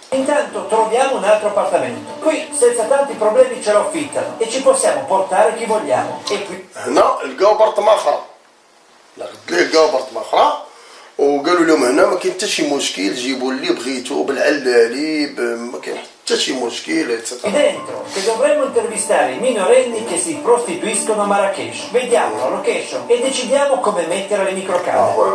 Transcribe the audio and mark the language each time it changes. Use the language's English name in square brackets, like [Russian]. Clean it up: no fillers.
[Italian] Intanto troviamo un altro appartamento. Qui senza tanti problemi ce lo affittano e ci possiamo portare chi vogliamo. E qui [Arabic] هنا لقاو برطمه اخرى، غد ليه لقاو برطمه اخرى وقالوا لهم هنا ما كاين حتى شي مشكل، جيبوا اللي بغيتو بالعلالي ما كاين حتى شي مشكل [Italian] qui ايتترا. dentro che dovremmo intervistare i minorenni che si prostituiscono a Marrakesh. Vediamo la location e decidiamo come mettere le microcamere.